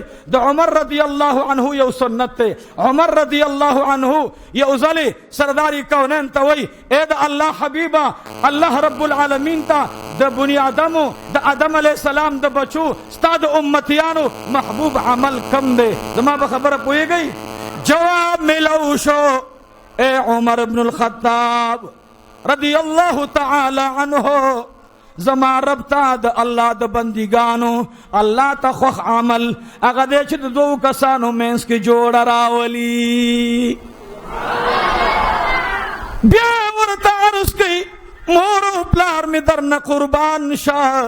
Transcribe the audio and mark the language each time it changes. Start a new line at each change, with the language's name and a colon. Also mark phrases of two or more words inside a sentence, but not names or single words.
Pashto: د عمر
Arabic: رضی الله عنه
Pashto: یو سنت دی. عمر
Arabic: رضی الله عنه
Pashto: یو ځلې سرداری کونین ته وایي ای د الله حبیبه،
Arabic: الله رب العالمین
Pashto: ته د بني آدمو د آدم
Arabic: علیه السلام
Pashto: د بچو ستا د امتیانو محبوب عمل کم دی؟ زما به خبره پوهېږئ؟ جواب ملو شو اے عمر بن الخطاب
Arabic: رضی اللہ تعالی عنہ،
Pashto: زما رب تا د الله د بندگانو الله ته خوښ عمل هغه دی چې د 2 کسانو منځ کې جوړه راولي. بیا ورته عرض کوي مور او پلار مې درنه قربان شه.